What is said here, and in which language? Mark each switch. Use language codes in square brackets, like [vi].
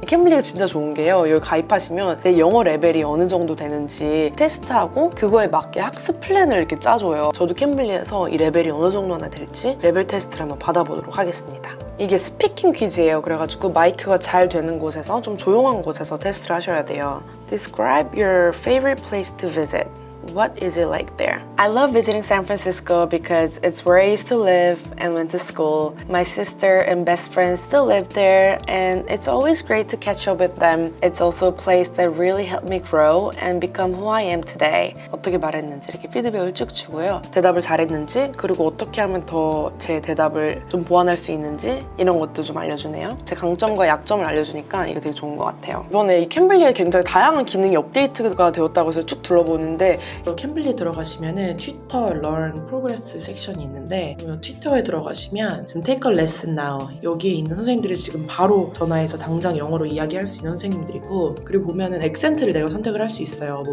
[ko] 이 캠블리가 진짜 좋은 게요. 여기 가입하시면 내 영어 레벨이 어느 정도 되는지 테스트하고 그거에 맞게 학습 플랜을 이렇게 짜줘요. 저도 캠블리에서 이 레벨이 어느 정도나 될지 레벨 테스트를 한번 받아보도록 하겠습니다. 이게 스피킹 퀴즈예요. 그래가지고 마이크가 잘 되는 곳에서 좀 조용한 곳에서 테스트를 하셔야 돼요. [en] Describe your favorite place to visit. What is it like there? I love visiting San Francisco because it's where I used to live and went to school. My sister and best friends still live there, and it's always great to catch up with them. It's also a place that really helped me grow and become who I am today. [ko] 어떻게 말했는지 이렇게 피드백을 쭉 주고요. 대답을 잘했는지, 그리고 어떻게 하면 더 제 대답을 좀 보완할 수 있는지 이런 것도 좀 알려주네요. 제 강점과 약점을 알려주니까 이게 되게 좋은 것 같아요. 이번에 이 캠블리에 굉장히 다양한 기능이 업데이트가 되었다고 해서 쭉 둘러보는데 캠블리에 들어가시면은 트위터 Learn Progress 섹션이 있는데 트위터에 들어가시면 지금 Take a Lesson Now 여기에 있는 선생님들이 지금 바로 전화해서 당장 영어로 이야기할 수 있는 선생님들이고 그리고 보면은 액센트를 내가 선택을 할 수 있어요.